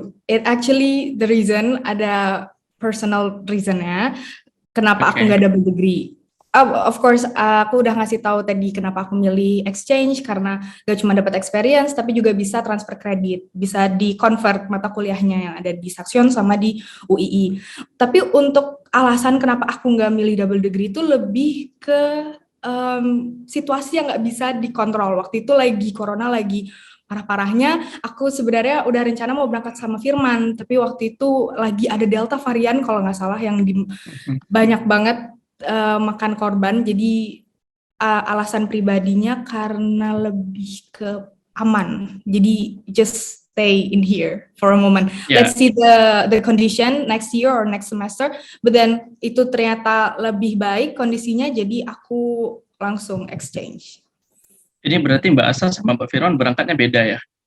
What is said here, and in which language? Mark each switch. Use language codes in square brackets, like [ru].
[en] It actually the reason [id] ada personal reason-nya kenapa aku Oke. nggak double degree. [en] Of course, [id] aku udah ngasih tahu tadi kenapa aku milih exchange, karena gak cuma dapat experience, tapi juga bisa transfer kredit, bisa di-convert mata kuliahnya yang ada di Saxion sama di UII. Tapi untuk alasan kenapa aku nggak milih double degree itu lebih ke situasi yang nggak bisa dikontrol. Waktu itu lagi corona, lagi parah-parahnya. Aku sebenarnya udah rencana mau berangkat sama Firman, tapi waktu itu lagi ada Delta varian kalau nggak salah yang banyak banget makan korban. Jadi alasan pribadinya karena lebih ke aman. Jadi [en] just stay in here for a moment. Ya, Let's see the condition next year or next semester. But then [id] itu ternyata lebih baik kondisinya, jadi aku langsung exchange. ini berarti Mbak Asa sama Mbak Firman berangkatnya beda ya?